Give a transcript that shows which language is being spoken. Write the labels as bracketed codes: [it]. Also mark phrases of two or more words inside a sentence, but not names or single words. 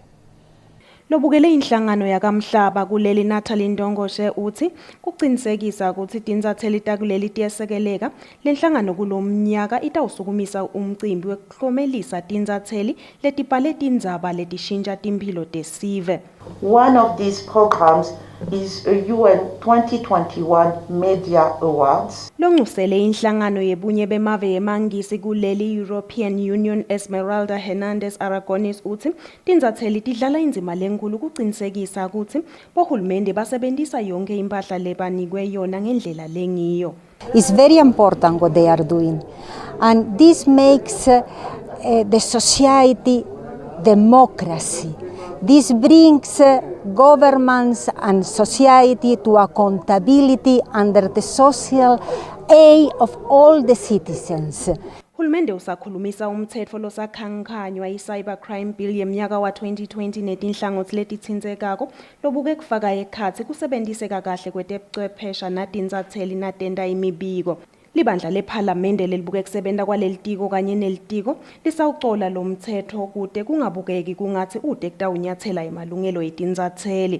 [ss] Lobukele inhlangano yakamhlaba kuleli Natalie Ndongoshe uthi kuqinisekisa ukuthi tinsatheli takuleli tiyasekeleka. Lenhlangano kulomnyaka itawusukumisa umcimbi wekuhlomelisa tinsatheli letibhale tindzaba letishintsha timphilo tesive. [en] One of these programs is a UN 2021 Media Awards. [ss] Longusele inhlangano yebunye bemave yemangisi kuleli European Union Esmeralda Hernandez Aragonis uthi tinsatheli tidlala indzima lenkulu kuqinisekisa ukuthi bohulumende basebenzisa yonke impahla lebanikwe yona ngendlela lengiyo. [en] It's very important what they are doing, and this makes the society democracy. This brings governments and society to accountability under the social aid of all the citizens. [ss] Hulumende usakhulumisa umthetho losakhankhanywa i- [en] cybercrime bill [ss] yemnyaka wa 2020 netinhlangothi letitsindzekako lobuke kufaka ekhatsi kusebenziseka kahle kwetebuchwephesha natinsatheli natenta imibiko. Libandla lephalamende lelibuke kusebenta kwaleli tiko kanye nelitiko lisawucola lo mthetho kude kungabukeki kungathi ude kutawunyathela emalungelo etinsatheli.